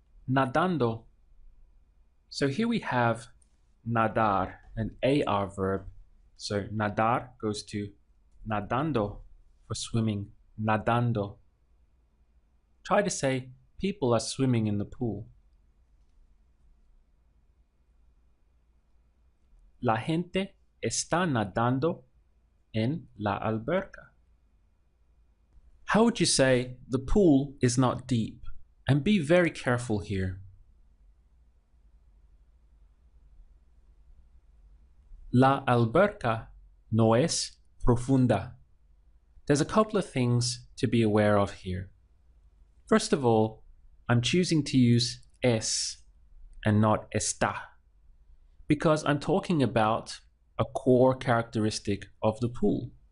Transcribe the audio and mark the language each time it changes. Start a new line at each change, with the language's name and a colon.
English: Nadando. So here we have nadar, an AR verb. So nadar goes to nadando for swimming, nadando. Try to say people are swimming in the pool.
Spanish: La gente está nadando en la alberca.
English: How would you say the pool is not deep? And be very careful here.
Spanish: La alberca no es profunda.
English: There's a couple of things to be aware of here. First of all, I'm choosing to use es and not está because I'm talking about a core characteristic of the pool.